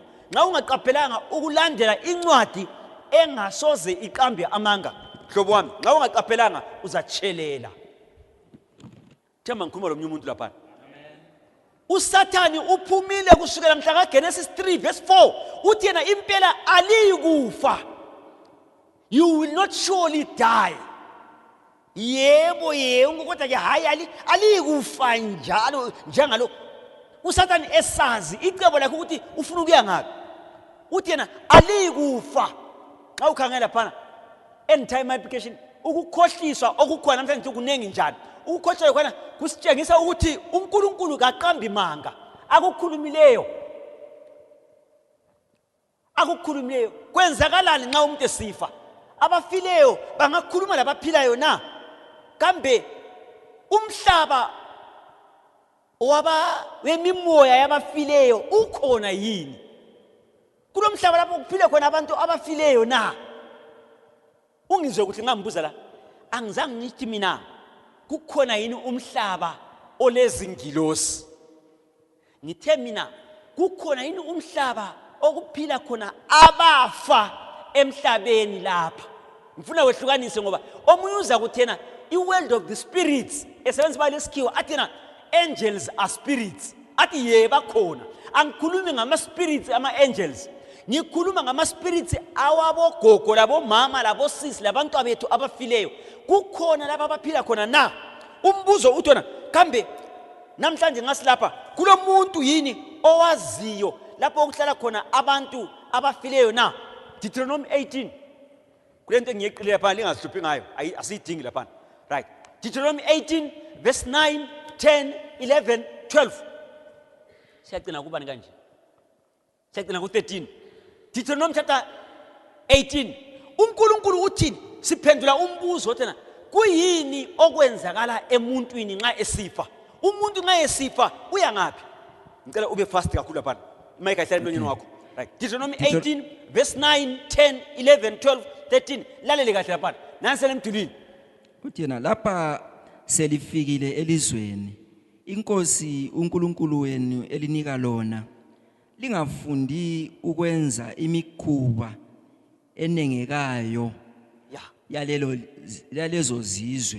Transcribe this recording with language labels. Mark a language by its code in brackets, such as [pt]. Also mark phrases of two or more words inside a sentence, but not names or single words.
[nd] Nxa ungaqaphelanga ukulandela incwadi engasoze iqambe amanga, hlobo wami, nxa ungaqaphelanga uzatshelela. Themba ngikhuluma lomnye umuntu lapha. uSathani uphumile kusukela mhla kaGenesis 3 verse 4 uthi yena impela alikufa. [en] You will not surely die. [nd] Yebo kodwa ke hayi alikufa njalo njengalo. uSathani esazi icebo lakhe ukuthi ufuna ukuya ngaphi. Uthi yena alikufa. Xa ukhangela phana [en] end time application [nd] ukukhohliswa okukhona namhlanje kunengi njani. Ukukhohlwa khona kusitshengisa ukuthi uNkulunkulu kaqambi manga. Akukhulumileyo kwenzakalani nxa umuntu esifa? Abafileyo bangakhuluma labaphilayo na? Kambe umhlaba wemimoya yabafileyo ukhona yini? Kulo mhlaba lapho kuphile khona abantu abafileyo na? Ungizwe ukuthi ngambuza la, angizange ngithi mina kukhona yini umhlaba olezingilosi? Ngithe mina kukhona yini umhlaba okuphila khona abafa emhlabeni lapha? Ngifuna wehlukanise ngoba omunye uza kuthena i- [en] world of the spirits [nd] esebenza balesikhiwa athina [en] angels are spirits. [nd] Athi yeba khona. Angikhulumi ngama-spirits ama-angels. Ngikhuluma ngama-spirits awabogogo labomama labosisi labantu abethu abafileyo. Kukhona lapha abaphila khona na? Umbuzo uthona kambe namhlanje ngasilapha kulo muntu yini owaziyo lapho okuhlala khona abantu abafileyo na? Deuteronomy 18. Kulento engiyeqile lapha lingazihluphi ngayo asiyidingi lapha. [en] Right. Deuteronomy 18 verse 9, 10, 11, 12. [nd] Siyagcina kubani kanje? Siyagcina ku-13. [en] Deuteronomy chapter 18. [nd] uNkulunkulu uthini? Siphendula umbuzo othena kuyini okwenzakala emuntwini nxa esifa? Umuntu nxa esifa uya ngaphi? Ngicela ube fast kakhulu lapha. Imike ayihlale emlonyeni wakho. [en] Right. Deuteronomy 18 verse 9, 10, 11, 12, 13. [nd] Lalele kahle lapha. Nansele emdulini. Uthi yena lapha selifikile elizweni inkosi uNkulunkulu wenu elinika lona, lingafundi ukwenza imikhuba enengekayo yalezo zizwe.